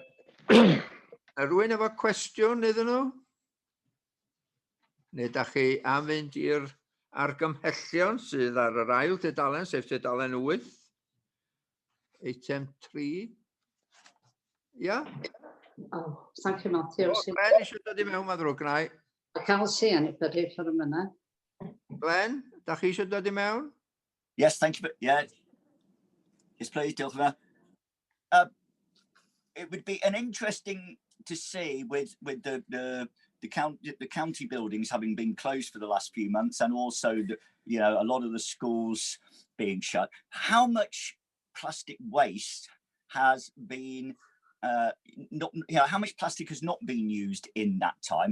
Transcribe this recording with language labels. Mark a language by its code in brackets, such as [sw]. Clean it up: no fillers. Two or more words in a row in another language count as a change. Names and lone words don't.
[cy] Rwy'n efo cwestiwn iddyn nhw? Neu da chi am fynd i'r argymhellion sydd ar yr ail tudalen, sef tudalen 8, eitem 3. Ia? [en] Thank you, Matthew. [cy] Glenn eisiau dod I mewn, mae'n ddrwg gna I. [en] I can't see anybody for a minute. [cy] Glenn, da chi eisiau dod I mewn? [en] Yes, thank you. Yeah. Yes, please, [cy] diolch yn fawr. [en] It would be an interesting to see with the county buildings having been closed for the last few months, and also a lot of the schools being shut. How much plastic waste has been how much plastic has not been used in that time?